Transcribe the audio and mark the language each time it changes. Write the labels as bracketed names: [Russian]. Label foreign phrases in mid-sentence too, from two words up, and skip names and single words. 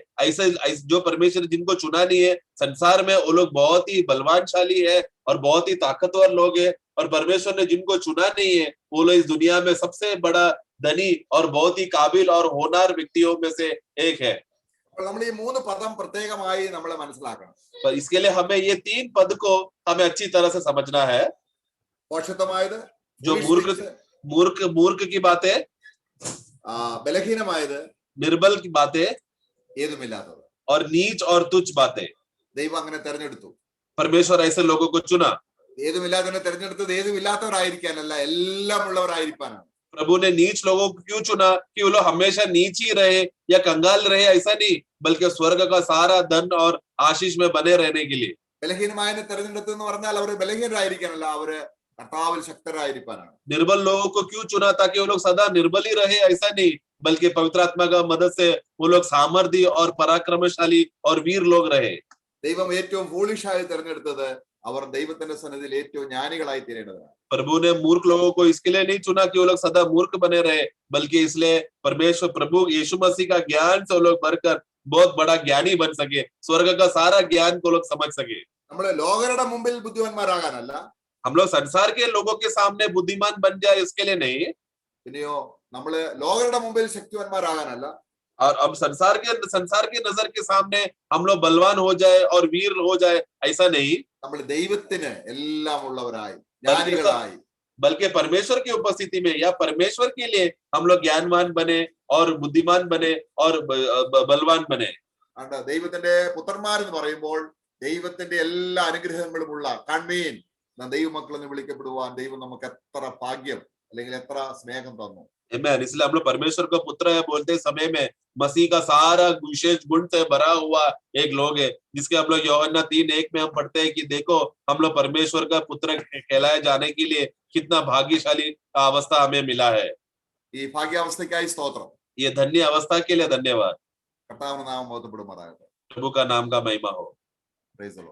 [Hindi] ऐसे जो परमेश्वर जिनको चुना नहीं है, संसार में वो लोग बहुत ही बलवानशाली है और बहुत ही ताकतवर लोग है। और परमेश्वर ने जिनको चुना नहीं है, वो लोग इस दुनिया में सबसे बड़ा धनी और बहुत ही काबिल और होनहार व्यक्तियों में से एक है। [Malayalam] നമ്മൾ ഈ 3 പദം പ്രത്യേകമായി നമ്മൾ മനസ്സിലാക്കണം. [Hindi] पर इसके लिए हमें ये 3 पद को हमें अच्छी तरह से समझना है। [Malayalam] പോഷത്വമായത്, [Hindi] जो मूर्ख की बातें, [Malayalam] ബലഹീനമായത്, [Hindi] निर्बल की बातें, [Malayalam] ഏതുമില്ലാത്തത്, [Hindi] और नीच और तुच्छ बातें। [Malayalam] ദൈവം അങ്ങനെ തെരഞ്ഞെടുത്തു. [Hindi] परमेश्वर ऐसे लोगों को चुना। [Malayalam] ഏതുമില്ലാത്തതിനെ തെരഞ്ഞെടുത്തത് ഏതുമില്ലാത്തവരായിരിക്കാനല്ല, എല്ലാം ഉള്ളവരായിരിക്കാനാണ്. [Hindi] प्रभु ने नीच लोगों को क्यों चुना कि वो लोग हमेशा नीच ही रहे या कंगाल रहे, ऐसा नहीं, बल्कि स्वर्ग का सारा धन और आशीष में बने रहने के लिए। [Malayalam] ബലഹീനമായതിനെ തെരഞ്ഞെടുത്തു എന്ന് പറഞ്ഞാൽ അവർ ബലഹീനരായിരിക്കാനല്ല, അവര് കർത്താവിൽ ശക്തരായിരിക്കാനാണ്. [Hindi] निर्बल लोगों को क्यों चुना ताकि वो लोग सदा निर्बल ही रहे, ऐसा नहीं, बल्कि पवित्र आत्मा का मदद से वो लोग सामर्थी और पराक्रमशाली और वीर लोग रहे। [Malayalam] ദൈവം ഏറ്റവും ഫൂളിഷായി തെരഞ്ഞെടുത്തത് അവർ ദൈവത്തിന്റെ സന്നിധിയിൽ ഏറ്റവും ജ്ഞാനികളായി തീരേണ്ടതാണ്. [Hindi] प्रभु ने मूर्ख लोगों को इसके लिए नहीं चुना कि वो लोग सदा मूर्ख बने रहे, बल्कि इसलिए परमेश्वर प्रभु यीशु मसीह का ज्ञान से वो लोग भरकर बहुत बड़ा ज्ञानी बन सके, स्वर्ग का सारा ज्ञान को लोग समझ सके। [Malayalam] നമ്മള് ലോകരുടെ മുമ്പിൽ ബുദ്ധിമാന്മാരാകാനല്ല, [Hindi] हम लोग संसार के लोगों के सामने बुद्धिमान बन जाए इसके लिए नहीं, [Malayalam] പിന്നെയോ നമ്മള് ലോകരുടെ മുമ്പിൽ ശക്തിവാന്മാരാകാനല്ല, [Hindi] और अब संसार के नजर के सामने हम लोग बलवान हो जाए और वीर हो जाए, ऐसा नहीं, [Malayalam] നമ്മൾ ദൈവത്തിന് എല്ലാം ഉള്ളവരായി ജ്ഞാനികളായി [Hindi] बल्कि परमेश्वर की उपस्थिति में या परमेश्वर के लिए हम लोग ज्ञानवान बने और बुद्धिमान बने और बलवान बने। [Malayalam] ആണ്ട് ദൈവത്തിന്റെ പുത്രന്മാരെന്ന് പറയുമ്പോൾ ദൈവത്തിന്റെ എല്ലാ അനുഗ്രഹങ്ങളും ഉള്ള കൺവീൻ ദൈവമക്കളെന്ന് വിളിക്കപ്പെടുവാൻ ദൈവം നമുക്ക് എത്ര ഭാഗ്യം അല്ലെങ്കിൽ എത്ര സ്നേഹം തന്നു. Amen. [Hindi] इसलिए हम लोग परमेश्वर का पुत्र है बोलते समय में मसीह का सारा विशेष गुण से भरा हुआ एक लोग है, जिसके हम लोग यूहन्ना 3:1 में हम पढ़ते हैं कि देखो हम लोग परमेश्वर का पुत्र कहलाए जाने के लिए कितना भाग्यशाली अवस्था हमें मिला है। [Malayalam] ഈ ഭാഗ്യാവസ്ഥയ്ക്കായി സ്തോത്രം. [Hindi] ये धन्य अवस्था के लिए धन्यवाद। [Malayalam] കർത്താവിന്റെ നാമം മഹത്വപ്പെടുമാറാകട്ടെ. [Hindi] प्रभु का नाम का महिमा हो। [English] Praise the Lord.